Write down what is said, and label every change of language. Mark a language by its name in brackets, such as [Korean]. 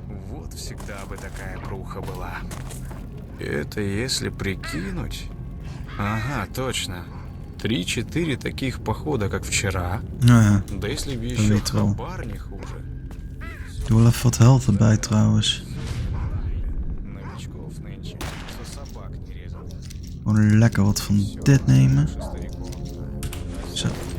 [Russian] Вот всегда бы такая пруха была. Это если прикинуть... Ага, точно. 3-4 таких похода, как вчера. [Dutch] Ja, [Russian] Да если бы еще хабар не хуже. [Dutch] ik doe wel even wat health erbij trouwens. [Russian] Новичков нынче, что собак не резал. [Dutch] Gewoon lekker wat van dit nemen. Zo.